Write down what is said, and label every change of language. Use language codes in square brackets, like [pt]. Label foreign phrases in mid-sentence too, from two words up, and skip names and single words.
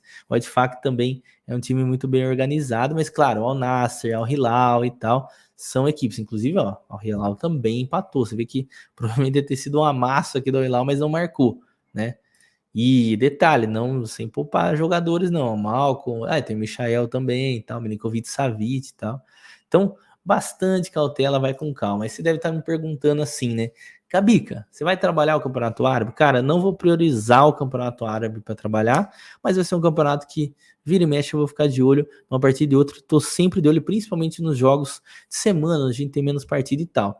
[pt] O Ittifaq também é um time muito bem organizado, mas claro, o Al Nassr, Al Hilal e tal, são equipes. Inclusive, ó, o Al Hilal também empatou. Você vê que provavelmente deve ter sido um amasso aqui do Al Hilal, mas não marcou, né? E detalhe, não sem poupar jogadores, não. Malcolm, tem o Michael também, tal, Milinkovic Savic e tal. Então, bastante cautela, vai com calma. Aí você deve estar me perguntando assim, né? Cabica, você vai trabalhar o Campeonato Árabe? Cara, não vou priorizar o Campeonato Árabe para trabalhar, mas vai ser um campeonato que vira e mexe, eu vou ficar de olho uma partida e outra. Estou sempre de olho, principalmente nos jogos de semana, a gente tem menos partida e tal.